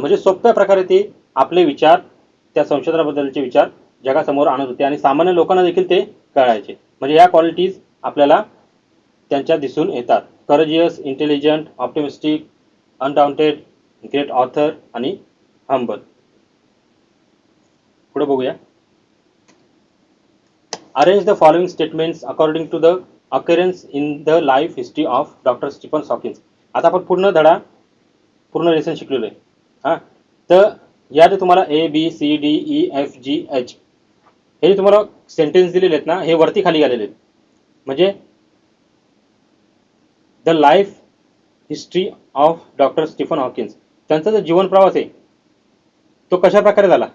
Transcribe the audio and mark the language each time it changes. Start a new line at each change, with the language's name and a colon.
Marathi: म्हणजे सोप्या प्रकारे ते आपले विचार, त्या संशोधनाबद्दलचे विचार जगासमोर आणत होते आणि सामान्य लोकांना देखील ते कळायचे. म्हणजे या क्वालिटीज आपल्याला त्यांच्या दिसून येतात.
English: courageous, intelligent, optimistic, undaunted, great author
Marathi: आणि
English: Humble.
Marathi: पुढे बघूया.
English: Arrange the following statements according to the occurrence in the life history of doctor Stephen Hawkins.
Marathi: आता आपण पूर्ण लेसन शिकलेलो आहे. हां, तर या जे तुम्हाला ABCDEFGH हे जे तुम्हाला सेंटेन्स दिलेले आहेत ना, हे वरती खाली आलेले आहेत. म्हणजे
English: the life history of doctor Stephen Hawkins,
Marathi: त्यांचा जो जीवन प्रवास आहे तो कशा प्रकारे झाला.